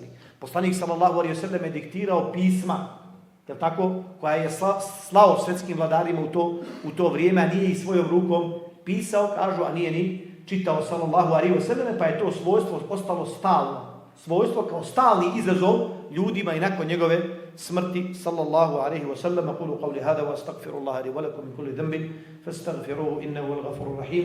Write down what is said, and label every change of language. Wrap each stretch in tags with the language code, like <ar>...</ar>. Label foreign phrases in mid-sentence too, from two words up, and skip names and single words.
<bs>Poslanik</bs> <ar>صلى الله عليه وسلم</ar> <bs>je diktirao pisma, je tako, koja je slao svjetskim vladarima u to vrijeme, a nije i svojom rukom pisao, kažu, a nije ni čitao</bs> <ar>صلى الله عليه وسلم,</ar> <bs>pa je to svojstvo ostalo stalno. Svojstvo kao stalni izazov ljudima i nakon njegove smrti</bs> <ar>صلى الله عليه وسلم. أقول قولي هذا وأستغفر الله لي ولكم من كل ذنب فاستغفروه إنه هو الغفور الرحيم.</ar>